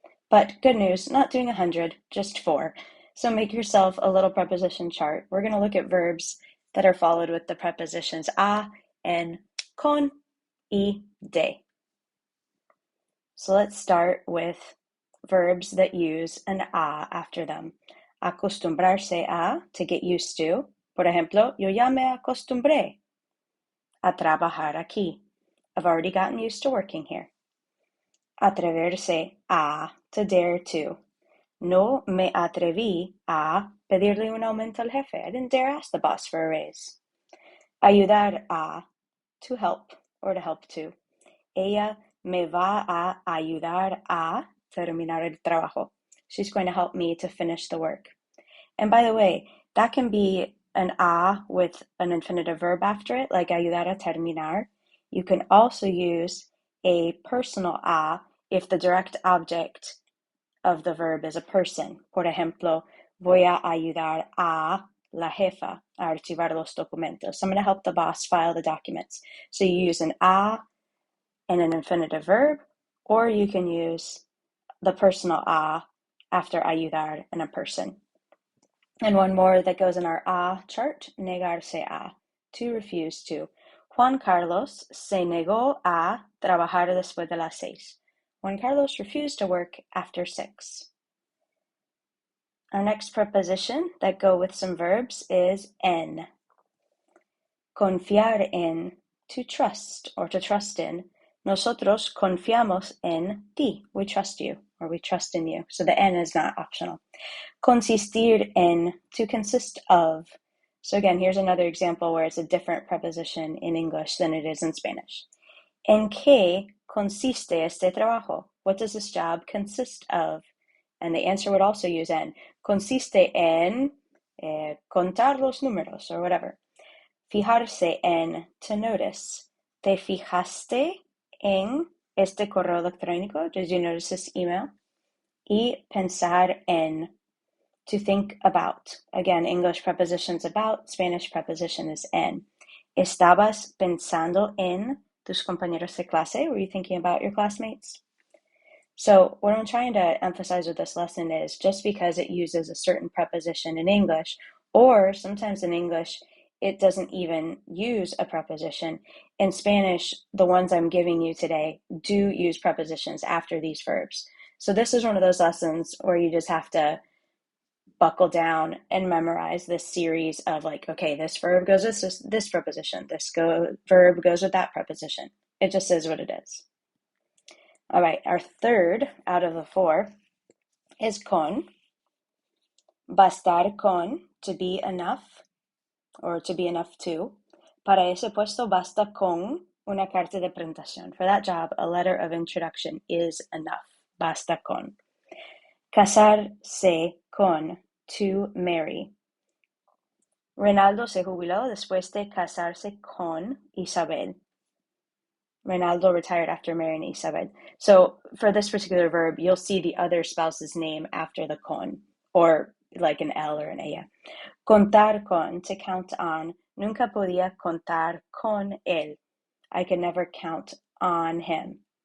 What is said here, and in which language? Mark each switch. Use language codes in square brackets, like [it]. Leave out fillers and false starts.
[en] But good news, not doing 100, just 4. So make yourself a little preposition chart. We're going to look at verbs that are followed with the prepositions a, en, con, y, de. So let's start with verbs that use an a after them. Acostumbrarse a, to get used to. [es] Por ejemplo, yo ya me acostumbré a trabajar aquí. [en] I've already gotten used to working here. Atreverse a, to dare to. [es] No me atreví a pedirle un aumento al jefe. [en] I didn't dare ask the boss for a raise. Ayudar a, to help or to help to. [es] Ella me va a ayudar a terminar el trabajo. [en] She's going to help me to finish the work. And by the way, that can be an a with an infinitive verb after it, like ayudar a terminar. You can also use a personal a if the direct object of the verb is a person. [es] Por ejemplo, voy a ayudar a la jefa a archivar los documentos. [en] So I'm going to help the boss file the documents. So you use an a and an infinitive verb, or you can use the personal a after ayudar and a person. And one more that goes in our a chart, negarse a, to refuse to. [es] Juan Carlos se negó a trabajar después de las 6. [en] Juan Carlos refused to work after 6. Our next preposition that go with some verbs is en. Confiar en, to trust or to trust in. [es] Nosotros confiamos en ti. [en] We trust you or we trust in you. So the en is not optional. Consistir en, to consist of. So again, here's another example where it's a different preposition in English than it is in Spanish. [es] En qué consiste este trabajo? [en] What does this job consist of? And the answer would also use en. [es] Consiste en contar los números [en] or whatever. Fijarse en, to notice. [es] ¿Te fijaste en este correo electrónico? [en] Did you notice this email? Y pensar en, to think about. Again, English preposition's about, Spanish preposition is en. [es] ¿Estabas pensando en tus compañeros de clase? [en] Were you thinking about your classmates? So what I'm trying to emphasize with this lesson is just because it uses a certain preposition in English, or sometimes in English, it doesn't even use a preposition. In Spanish, the ones I'm giving you today do use prepositions after these verbs. So this is one of those lessons where you just have to buckle down and memorize this series of like, okay, this verb goes with this preposition, verb goes with that preposition. It just is what it is. All right, our third out of the 4 is con. Bastar con, to be enough, or to be enough to. [es] Para ese puesto basta con una carta de presentación. [en] For that job, a letter of introduction is enough. [es] Basta con. Casarse con, [en] to marry. [es] Reinaldo se jubiló después de casarse con Isabel. [en] Reinaldo retired after marrying Isabel. So for this particular verb, you'll see the other spouse's name after the con, or like an L or an ella. Contar con, to count on. [es] Nunca podía contar con él. [en] I could never count on him.